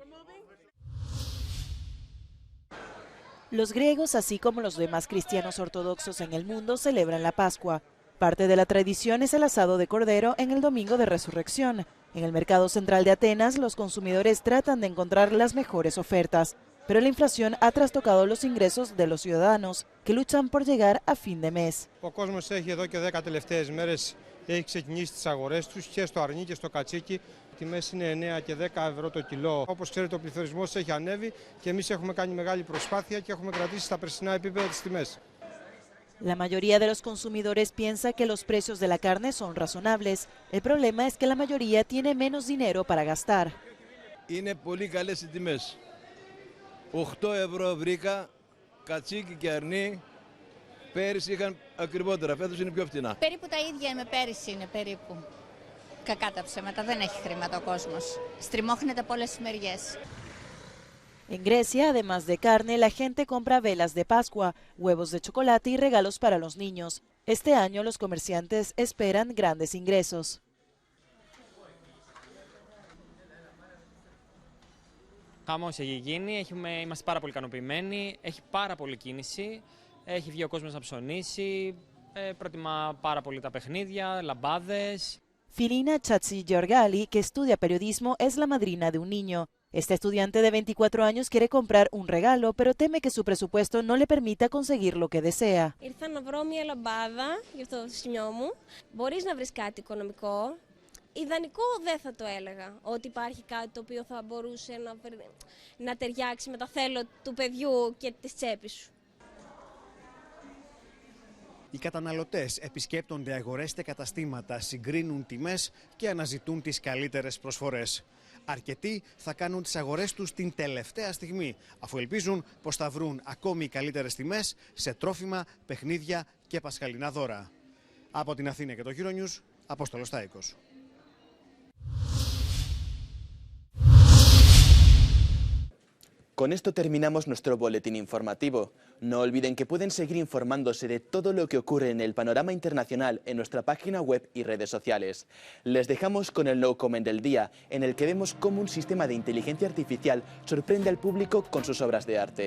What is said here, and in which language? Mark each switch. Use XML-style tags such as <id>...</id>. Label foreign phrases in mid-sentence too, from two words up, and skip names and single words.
<es>Los griegos, así como los demás cristianos ortodoxos en el mundo, celebran la Pascua. Parte de la tradición es el asado de cordero en el domingo de Resurrección. En el mercado central de Atenas, los consumidores tratan de encontrar las mejores ofertas. pero la inflación ha trastocado los ingresos de los ciudadanos que luchan por llegar a fin de mes.</es> <el>Ο κόσμος έχει εδώ και 10 τελευταίες μέρες έχει ξεκινήσει τις αγορές τους και στο αρνί και στο κατσίκι. Οι τιμές είναι 9 και 10 ευρώ το κιλό. Όπως ξέρετε, ο πληθωρισμός έχει ανέβει και εμείς έχουμε κάνει μεγάλη προσπάθεια και έχουμε κρατήσει στα περσινά επίπεδα τις τιμές.</el> <es>La mayoría de los consumidores piensa que los precios de la carne son razonables. El problema es que la mayoría tiene menos dinero para gastar.</es> <el>Είναι πολύ καλές οι τιμές. 8 ευρώ βρήκα, κατσίκι και αρνί. Πέρυσι είχαν ακριβότερα, φέτος είναι πιο φτηνά. Περίπου τα ίδια με πέρυσι είναι περίπου. Κακά τα ψέματα, δεν έχει χρήματα ο κόσμος. Στριμώχνεται από όλες τις μεριές.</el> <es>En Grecia, además de carne, la gente compra velas de Pascua, huevos de chocolate y regalos para los niños. Este año los comerciantes esperan grandes ingresos.</es> <el>Χαμός έχει γίνει, είμαστε πάρα πολύ ικανοποιημένοι, έχει πάρα πολύ κίνηση, έχει βγει ο κόσμος να ψωνίσει, προτιμά πάρα πολύ τα παιχνίδια, λαμπάδες.</el> <es>Filina Chatzi-Georgali, que estudia periodismo, es la madrina de un niño. Esta estudiante de 24 años quiere comprar un regalo, pero teme que su presupuesto no le permita conseguir lo que desea.</es> <el>Ήρθα να βρω μια λαμπάδα για αυτό το σημείο μου. Μπορείς να βρεις κάτι οικονομικό. Ιδανικό δεν θα το έλεγα, ότι υπάρχει κάτι το οποίο θα μπορούσε να ταιριάξει με τα θέλω του παιδιού και της τσέπης σου. Οι καταναλωτές επισκέπτονται αγορές και καταστήματα, συγκρίνουν τιμές και αναζητούν τις καλύτερες προσφορές. Αρκετοί θα κάνουν τις αγορές τους την τελευταία στιγμή, αφού ελπίζουν πως θα βρουν ακόμη καλύτερες τιμές σε τρόφιμα, παιχνίδια και πασχαλινά δώρα. Από την Αθήνα και το Euronews, Απόστολος Τάικος.</el> <es>Con esto terminamos nuestro boletín informativo. No olviden que pueden seguir informándose de todo lo que ocurre en el panorama internacional en nuestra página web y redes sociales. Les dejamos con el No Comment del día, en el que vemos cómo un sistema de inteligencia artificial sorprende al público con sus obras de arte.</es>